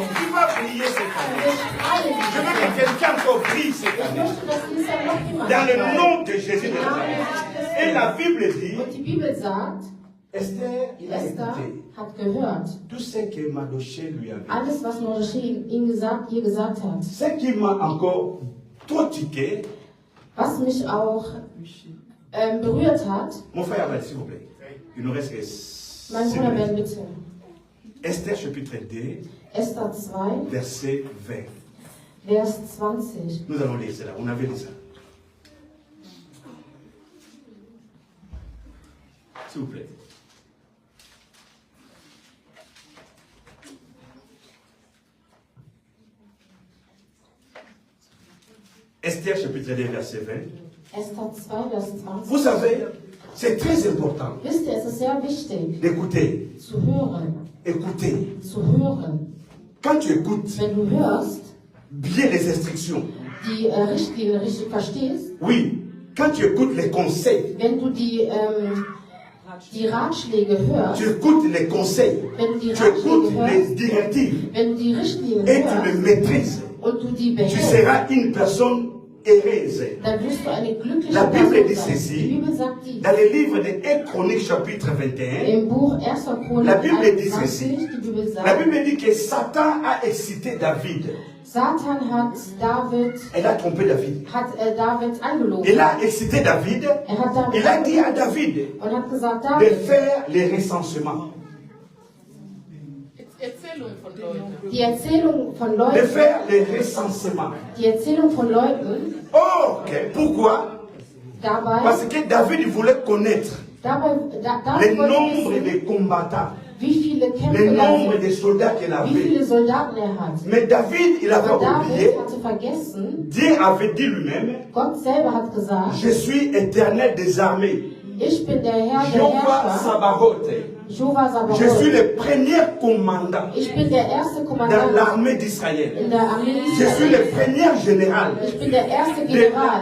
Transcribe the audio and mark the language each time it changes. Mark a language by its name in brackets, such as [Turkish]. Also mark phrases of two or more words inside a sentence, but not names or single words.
[French] Tu vas briller cette année. Je veux que quelqu'un encore brille cette année. Dans le nom de Jésus de Nazareth. Et la Bible dit, [German] Und die Bibel sagt, [French] Esther, il a Esther écouté [German] hat gehört, [French] tout ce que Mardochée lui avait dit. [German] alles, was Mordechai ihr gesagt hat. [French] Ce qui m'a encore trop tiqué, [German] Was mich auch berührt hat, [French] mon frère Abel, s'il vous plaît, il nous reste que [German] mein 6 Bruder, [French] minutes. [German] wer bitte. [French] Esther chapitre 2, [German] Esther 2, [French] verset 20. [German] Vers 20. [French] Nous allons lire cela, on avait lu ça. S'il vous plaît. Esther chapitre 2, verset 20. [German] Esther 2, Vers 20. [French] Vous savez, c'est très important [German] Wisst ihr, es ist sehr wichtig, [French] d'écouter. [German] zu hören. [French] Écouter. [German] Zu hören. [French] Quand tu écoutes [German] Wenn du hörst, [French] bien les instructions, [German] die Richtlinien richtig verstehst, [French] oui, quand tu écoutes les conseils, [German] wenn du die Ratschläge hörst, [French] tu écoutes les conseils, [German] wenn du die [French] tu écoutes [German] Ratschläge [French] les [German] hörst, [French] directives [German] wenn du die Richtlinien [French] et tu les [German] hörst [French] maîtrises, [German] und du die [French] tu [German] behältst, [French] seras une personne heureuse. [German] dann wirst du eine glückliche [French] La Bible [German] Person [French] dit [German] sein. [French] ceci, [German] Die Bibel sagt dies. [French] dans le livre de 1 Chronique chapitre 21, [German] Im Buch 1. Chronik [French] La Bible dit 21, ceci. [German] die Bibel [French] la [German] sagt, [French] Bible dit que Satan a excité David. [German] Satan hat David, [French] Elle a trompé David. [German] David angelogen. [French] Il a excité David. [German] Hat David [French] Il a dit à David [German] und hat gesagt, [French] de David, faire les recensements. [German] die Erzählung von [French] De [German] Leuten, [French] faire les recensements. [German] die Erzählung von Leuten, [French] Ok. Pourquoi? [German] dabei, [French] Parce que David voulait connaître le [German] David wollte [French] nombre [German] wissen, [French] de combattants, [German] wie viele Kämpfe [French] le [German] er [French] nombre [German] hat, [French] de soldats qu'il [German] wie [French] avait. [German] viele Soldaten er hat. [French] Mais David, il avait [German] Aber [French] oublié, [German] David hatte vergessen, [French] Dieu avait dit lui-même, [German] Gott selber hat gesagt, [French] je suis éternel des armées, [German] ich bin der Herr der Jehovah Herrscher, Sabaoth. Jehovah [French] Je suis Sabaoth. le premier commandant [German] Ich bin der erste [French] dans [German] Kommandant [French] l'armée d'Israël. [German] in der Armee [French] Je suis le [German] Israel. [French] premier général [German] Ich bin der erste General